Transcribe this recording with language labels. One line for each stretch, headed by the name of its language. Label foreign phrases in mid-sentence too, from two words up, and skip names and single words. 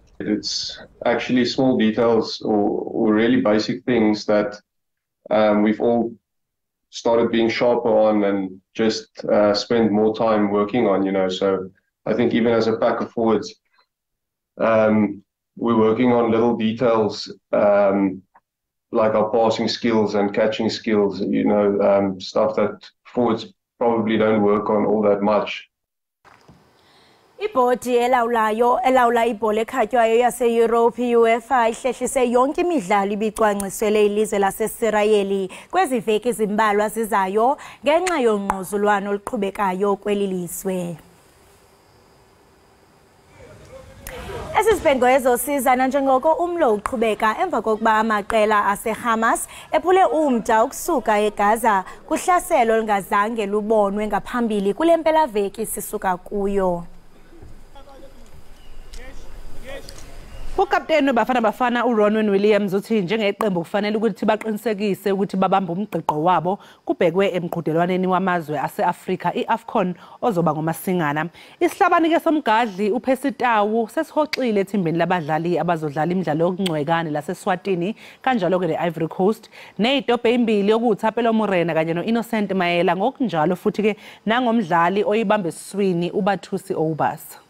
English: It's actually small details or really basic things that we've all started being sharper on and just spend more time working on, you know. So I think even as a pack of forwards, we're working on little details like our passing skills and catching skills, you know, stuff that forwards probably don't work on all that much.
Xhosa: Ibhodi elawula ibhola ekhatywayo yase-Europe UEFA ihlehlise yonke imidlalo ibicwangciselwe ilizwe laseSirayeli kwezi veki zimbalwa zizayo ngenxa yongquzulwano oluqhubekayo kweli lizwe. Esi sibhengo ezosizana njengoko umlo uqhubeka emva kokuba amaqela ase-Hamas ephule umda ukusuka eGaza kuhlaselo olungazange lubonwe ngaphambili kule mpelaveki sisuka kuyo.
Zulu: Ukapteni Bafana Bafana uRonwen Williams uthi njengeqembu kufanele ukuthi baqinisekise ukuthi babamba umgqiqo wabo kubhekwe emqhudelwaneni wamazwe ase-Afrika iAfcon ozoba ngoMasingana. Isihlabani ke somgadli uPhesitawu sesihoxile ethimbeni labadlali abazodlala imidlalo yokungcwekane laseSwatini kanjalo ke neIvory Coast nezitobhe ezimbili okuThapelo Morena kanye noInnocent Mayela ngokunjalo futhi ke nangomdlali oyibambe esiswini uBathusi Obas.